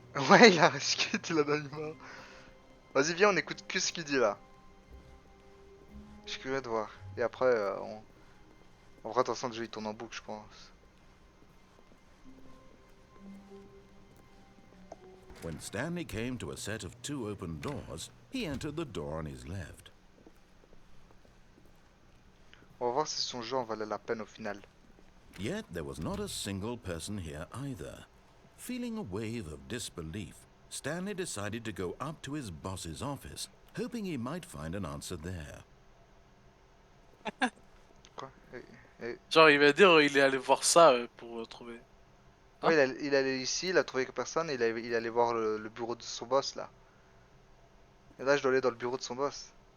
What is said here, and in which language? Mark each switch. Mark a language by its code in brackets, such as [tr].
[fr] Ouais, il a resqué, il en a eu marre. Vas-y, viens, on écoute que ce qu'il dit là. Je suis curieux de voir. Et après, on fera attention, le jeu il tourne en boucle, je pense. [en] When Stanley came to a set of 2 open doors, he entered the door on his left. [fr] On va voir si son jeu en valait la peine au final. [en] Yet there was not a single person here either. Feeling a wave of disbelief, Stanley decided to go up to his boss's office, hoping he might find an answer there. [fr] Quoi? Genre, il va dire, il est allé voir ça pour trouver. Hein? Ouais, il allait ici, il a trouvé que personne, et il allait voir le bureau de son boss là. Et là, je dois aller dans le bureau de son boss.